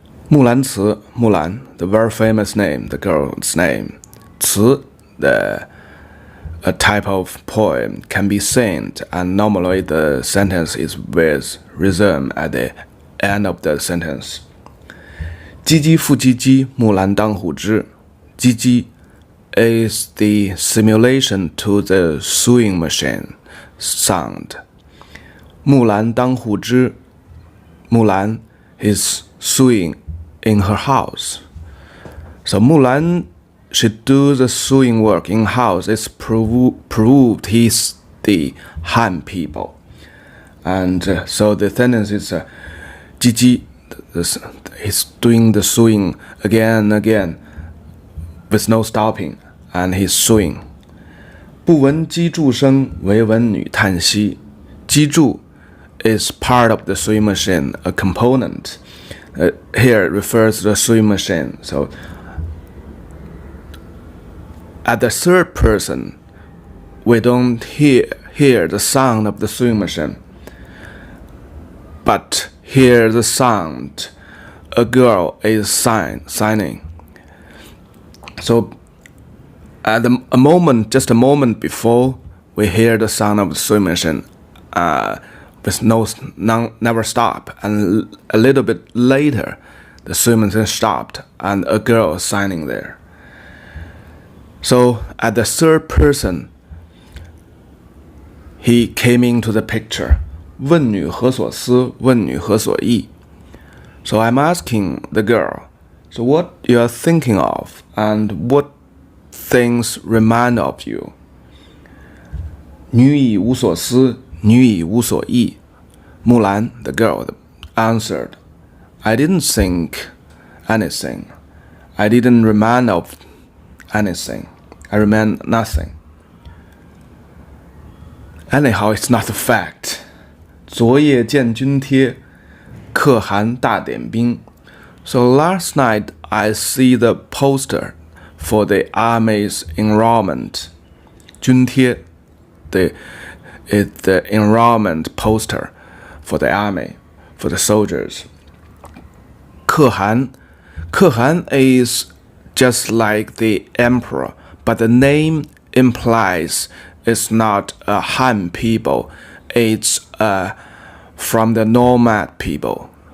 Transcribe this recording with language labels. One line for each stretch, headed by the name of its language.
English: Mulan Ci, Mulan, the very famous name, the girl's name. Ci, a type of poem, can be sent, and normally the sentence is with rhythm at the end of the sentence.
Chinese: 唧唧复唧唧，木兰当户织。
English: 唧唧 is the simulation to the sewing machine sound. Mulan
Chinese: 当户织,
English: Mulan is sewing in her house. So Mulan should do the sewing work in-house. It's proved he's the Han people. And so the sentence is Ji he's doing the sewing again and again with no stopping, and he's sewing.
Chinese: 不闻机杼声，惟闻女叹息。
English: 机杼 is part of the sewing machine, a component. Here it refers to the sewing machine. So at the third person, we don't hear the sound of the sewing machine, but hear the sound a girl is signing. So at just a moment before, we hear the sound of the sewing machine with never stop, and a little bit later the sewing machine stopped and a girl is signing there. So at the third person, he came into the picture.
Chinese: 问女何所思，问女何所忆。
English: So I'm asking the girl, so what you are thinking of, and what things remind of you?
Chinese: 女亦无所思，女亦无所忆。
English: Mulan, the girl, answered, I didn't think anything. I didn't remind of anything. I remind nothing. Anyhow, it's not a fact.
Chinese: 昨夜见军帖，可汗大点兵。
English: So last night I see the poster for the army's enrollment. 军帖 is the enrollment poster for the army, for the soldiers. 可汗 is just like the emperor, but the name implies it's not a Han people, it's from the nomad people.